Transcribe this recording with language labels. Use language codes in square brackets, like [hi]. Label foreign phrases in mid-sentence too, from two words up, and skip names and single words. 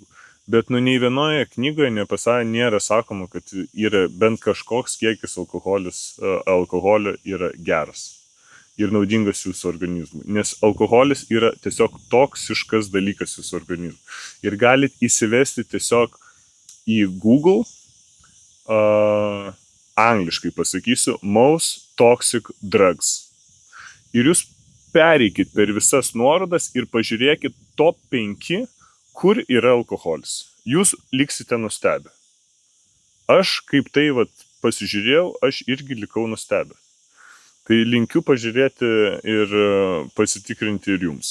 [lt] Bet nei vienoje knygoje nėra sakoma, kad yra bent kažkoks kiekis alkoholio yra geras ir naudingas jūsų organizmui. Nes alkoholis yra tiesiog toksiškas dalykas jūsų organizmui. Ir galit įsivesti tiesiog į Google, angliškai pasakysiu, [en] most toxic drugs. [lt] Ir jūs pereikit per visas nuorodas ir pažiūrėkit top 5, kur yra alkoholis. Jūs liksite nustebę. Aš kaip tai pasižiūrėjau, aš irgi likau nustebę. Tai linkiu pažiūrėti ir pasitikrinti ir jums.